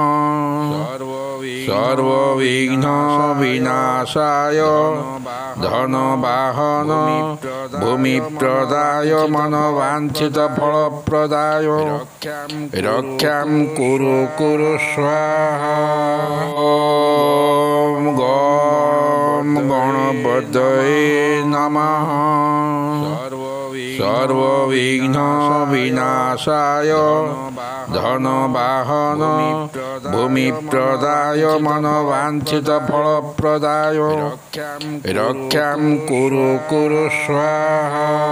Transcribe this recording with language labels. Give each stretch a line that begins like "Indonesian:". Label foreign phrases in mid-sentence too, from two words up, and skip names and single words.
Sanskrit: সর্ববিঘ্ন বিনাশায় ধন বাহন ভূমি প্রদায় মনোবাঞ্ছিত ফল প্রদায় রক্ষাম কুরু কুরু স্বাহা। ওম গম গণপতয়ে নমঃ। सर्वविघ्न विनाशाय धनवाहन भूमिप्रदाय मनोवाञ्छितफलप्रदाय रक्षां कुरु कुरु स्वाहा।